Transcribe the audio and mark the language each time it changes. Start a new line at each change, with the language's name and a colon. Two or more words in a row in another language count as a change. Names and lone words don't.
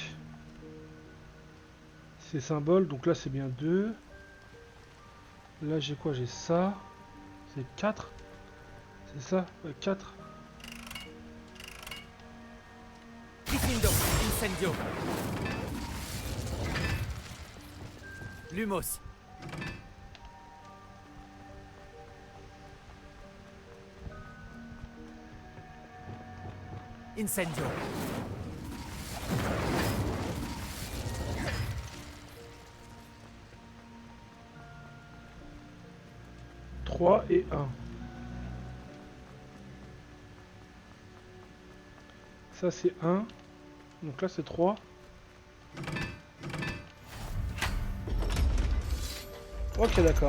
French: Ces symboles, donc là c'est bien 2. Là j'ai quoi? J'ai ça. C'est 4. C'est ça? Ouais, 4. Diffindo. Incendio. Lumos. Incendio. Et 1. Ça c'est 1. Donc là c'est 3. Ok, d'accord.